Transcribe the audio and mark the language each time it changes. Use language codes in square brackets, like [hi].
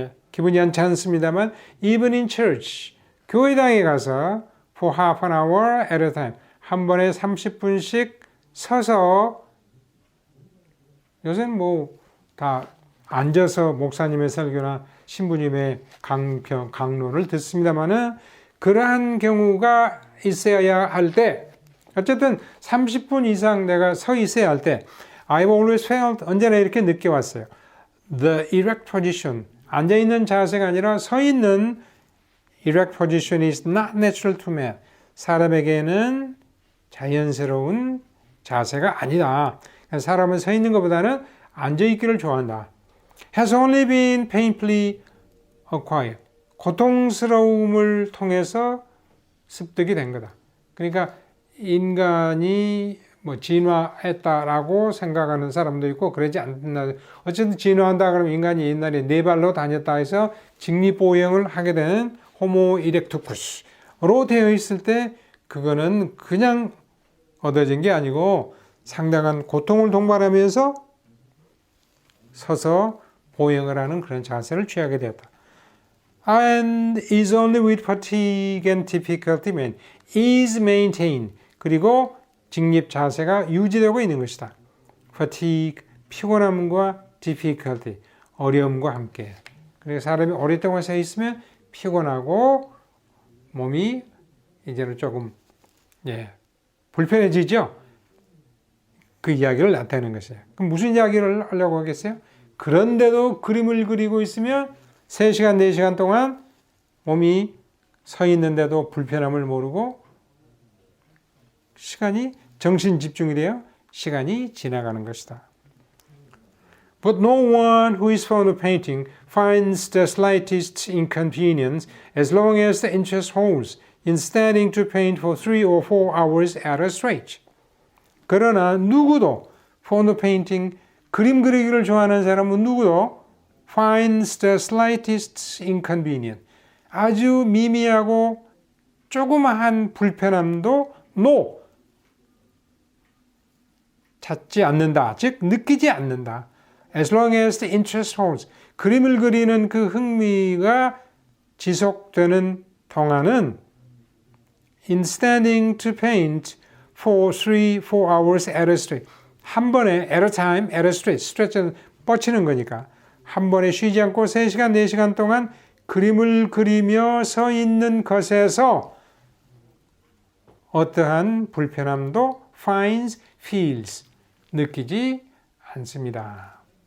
[ko] 기분이 좋지 않습니다만 [en] even in church [ko] 교회당에 가서 [en] for half an hour at a time [ko] 한 번에 30분씩 서서 요새는 뭐 다 앉아서 목사님의 설교나 신부님의 강론을 듣습니다만은 그러한 경우가 있어야 할 때 어쨌든 30분 이상 내가 서 있어야 할 때 [en] I've always felt [ko] 언제나 이렇게 느껴왔어요. [en] The erect position [ko] 앉아있는 자세가 아니라 서 있는 [en] erect position is not natural to man. [ko] 사람에게는 자연스러운 자세가 아니다. 사람은 서 있는 것보다는 앉아있기를 좋아한다. [en] Has only been painfully acquired. [ko] 고통스러움을 통해서 습득이 된 거다. 그러니까 인간이 뭐 진화했다라고 생각하는 사람도 있고 그러지 않나. 어쨌든 진화한다 그러면 인간이 옛날에 네 발로 다녔다 해서 직립보행을 하게 되는 호모 이렉투쿠스로 되어 있을 때 그거는 그냥 얻어진 게 아니고 상당한 고통을 동반하면서 서서 보행을 하는 그런 자세를 취하게 되었다. [en] And is only with fatigue and difficulty man is maintained. [ko] 그리고 직립 자세가 유지되고 있는 것이다. fatigue, 피곤함과 difficulty, 어려움과 함께. 그래서 사람이 오랫동안 서 있으면 피곤하고 몸이 이제는 조금 불편해지죠. 그 이야기를 나타내는 것이에요. 그럼 무슨 이야기를 하려고 하겠어요? 그런데도 그림을 그리고 있으면 3시간, 4시간 동안 몸이 서 있는데도 불편함을 모르고 시간이 정신 집중이래요. 시간이 지나가는 것이다. [en] But no one who is fond of painting finds the slightest inconvenience as long as the interest holds in standing to paint for 3 or 4 hours at a stretch. [ko] 그러나 누구도 [en] fond of painting, [ko] 그림 그리기를 좋아하는 사람은 누구도 [en] finds the slightest inconvenience, [ko] 아주 미미하고 조그마한 불편함도 찾지 않는다. 즉 느끼지 않는다. [en] As long as the interest holds. [ko] 그림을 그리는 그 흥미가 지속되는 동안은 [en] in standing to paint for 3, 4 hours at a stretch. [ko] 한 번에 [en] at a time, at a stretch. [ko] stretch는 뻗치는 거니까. 한 번에 쉬지 않고 3시간, 4시간 동안 그림을 그리며 서 있는 것에서 어떠한 불편함도 [en] finds, feels, [ko] 느끼지 않습니다.